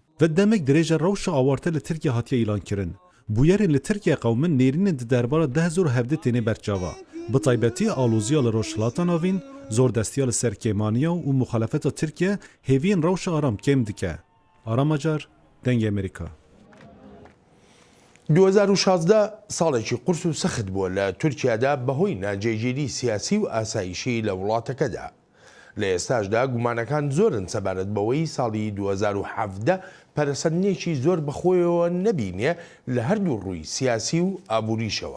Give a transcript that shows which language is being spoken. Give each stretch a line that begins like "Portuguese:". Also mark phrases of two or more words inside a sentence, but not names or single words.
Kurdish: Ve demek dirêja rewşa awarte li Tirkiye hatiye îlan kirin. Bûyerên li Tirkiye qewmin nêrînên di derbara 10,017 tenê berçava. Bi taybetî alûziya li rojhilata navîn, zordestiya li ser kêmaniya û muxalefeta Tirkiye hêviyên rewşa aram kêm dike. Aramacar, dengê Amerîka.
Central Kurdish: 2016 ساڵێکی قورس و سەخت بووە لە تورکیادا بەهۆی ناجێگیری سیاسی و ئاسایشی لە وڵاتەکەدا. لە ئێستاشدا گومانەکان زۆرن سەبارەت بەوەی ساڵی 2017 پەرەسەندنێکی زۆر بەخۆیەوە نەبینێ لە هەردوو ڕووی سیاسی و ئابووریشەوە.